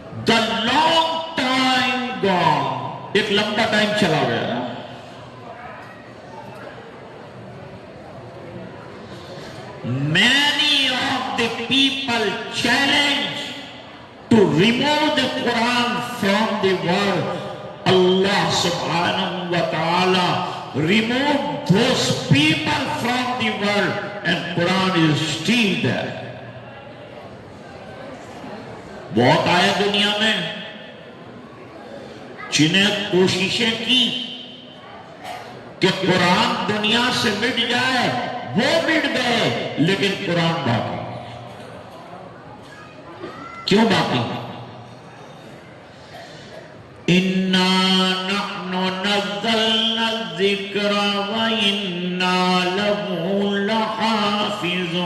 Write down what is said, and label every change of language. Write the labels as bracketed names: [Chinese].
[English] The long time gone، [Urdu] ایک لمبا time چلا گیا۔ [English] Many of the people challenge to remove the Quran from the world. Allah subhanahu wa ta'ala removed those people from the world and Quran is still there. [Urdu] بہت آئے دنیا میں جنہیں کوششیں کی کہ قرآن دنیا سے مٹ جائے، وہ مٹ گئے، لیکن قرآن باقی۔ کیوں باقی؟ [Arabic] اِنَّا نَحْنُ نَزَّلْنَا الذِّكْرَ وَإِنَّا لَهُ لَحَافِظُونَ۔